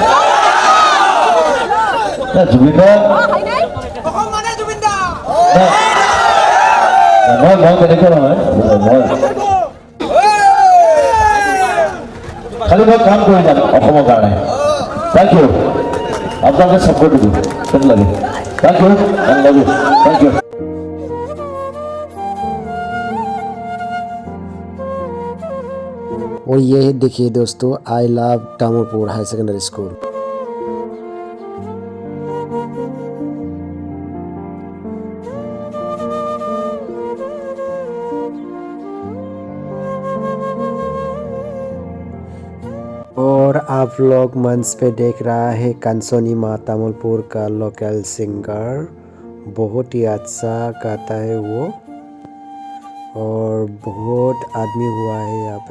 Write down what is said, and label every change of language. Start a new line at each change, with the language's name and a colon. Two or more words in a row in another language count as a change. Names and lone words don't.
Assamese: জুবিন দা মই তেনেকুৱা নহয়, মই খালি মই কাম কৰি যাম অসমৰ কাৰণে।
English: thank you,
Assamese: আপোনালোকে ছাপোৰ্ট দিব সেইটো লাগে।
English: Thank you, love you, thank you.
Hindi: और ये देखिए दोस्तों,
English: I love
Hindi: तामुलपुर हाई सेकेंडरी स्कूल। और आप लोग मंच पे देख रहा है कंसोनी माँ तामुलपुर का लोकल सिंगर, बहुत ही अच्छा गाता है वो, और बहुत आदमी हुआ है यहाँ पे।